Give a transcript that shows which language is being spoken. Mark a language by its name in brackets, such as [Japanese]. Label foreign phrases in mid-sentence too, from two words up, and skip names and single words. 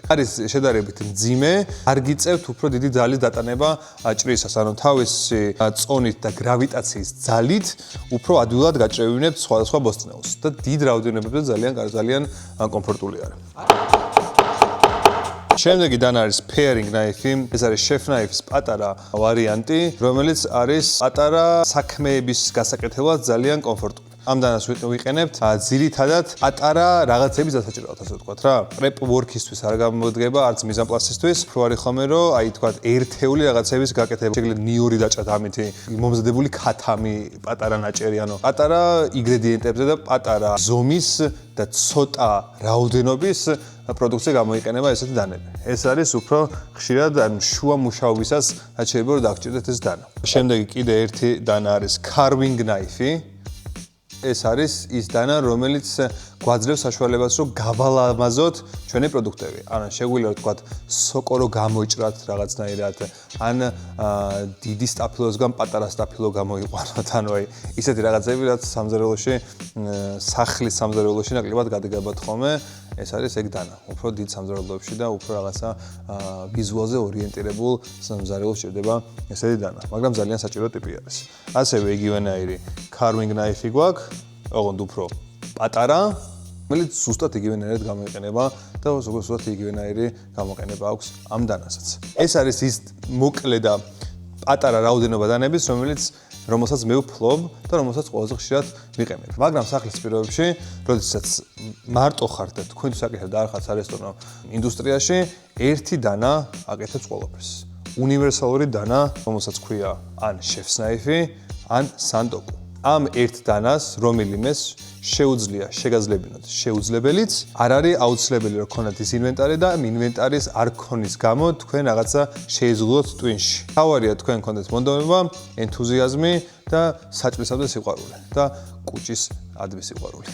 [Georgian] არის შედარებით მძიმე, არ გიწევთ უფრო დიდი ძალის დატანება ჭრისას, ანუ თავისი წონით და გრავიტაციის ძალით უფრო ადვილად გაჭრევინებთ სხვადასხვა ბოსტნეულს და დიდ რაოდენობებზე ძალიან კომფორტული არის. შემდეგი დანა არის [English] pairing knife. [Georgian] ეს არის [English] chef knife- [Georgian] ის პატარა ვარიანტი, რომელიც არის პატარა საქმეების გასაკეთებლად ძალიან კომფორტული. ამ დანას ვიყენებთ ძირითადად პატარა რაღაცების დასაჭრელად, ასე ვთქვათ რა. [English] prep work- [Georgian] ისთვის არ გამოდგება, არც მიზანპლასისთვის. უფრო არის ხოლმე რომ აი თქვათ ერთეული რაღაცების გაკეთება. შეგიძლიათ ნიორი დაჭრათ ამითი მომზადებული ქათამი, პატარა ნაჭერი, ანუ პატარა ინგრედიენტებზე და პატარა ზომის და ცოტა რაოდენობის პროდუქცია გამოიყენება ესეთი დანები. ეს არის უფრო ხშირად ან შუა მუშაობისას შეიძლება რომ დაგჭირდეთ ეს დანა. შემდეგი კიდე ერთი დანა არის [English] carving knife. [Georgian] ეს არის ის დანა, რომელიც გვაძლევს საშუალებას, რომ გავალამაზოთ ჩვენი პროდუქტები. ან შეგვიძლია ვთქვათ, სოკო რო გამოიჭრათ რაღაცნაირად, ან დიდი სტაფილოსგან პატარა სტაფილო გამოიყვანოთ, ანუ აი ისეთი რაღაცები, რაც სამზარეულოში, სახლის სამზარეულოში ნაკლებად გადგებათ ხოლმე. ეს არის ეგ დანა. უფრო დიდ სამზარეულოებში და უფრო რაღაცა ვიზუალზე ორიენტირებულ სამზარეულოს ჭირდება ესეთი დანა, მაგრამ ძალიან საჭირო ტიპი არის. ასევე იგივენაირი [English] carving knife [Georgian] გვაქვს, ოღონდ უფრო პატარა, რომელიც ზუსტად იგივენაირად გამოიყენება და ზუსტად იგივენაირი გამოყენება აქვს ამ დანასაც. ეს არის ის მოკლე და პატარა რაოდენობა დანების, რომელსაც მე ვფლობ და რომელსაც ყველაზე ხშირად ვიყენებ. მაგრამ სახლის პირობებში, როდესაც მარტო ხართ და თქვენთვის აკეთებთ და არ ხართ სარესტორნო ინდუსტრიაში, ერთი დანა აკეთებს ყველაფერს. უნივერსალური დანა, რომელსაც ქვია ან [English] chef's knife, [Georgian] ან sandok. ამ ერთ დანას რომელიმეს შეუძლია შეგაძლებინოთ შეუძლებელიც, არ არის აუცილებელი რომ გქონდეთ ის ინვენტარი და ამ ინვენტარის არ ქონის გამო თქვენ რაღაცა შეიზღუდოთ ტვინში. თავარია თქვენ გქონდეთ მონდომება, ენთუზიაზმი და საჭმელსადმი სიყვარული და კუჭის ადმი სიყვარული.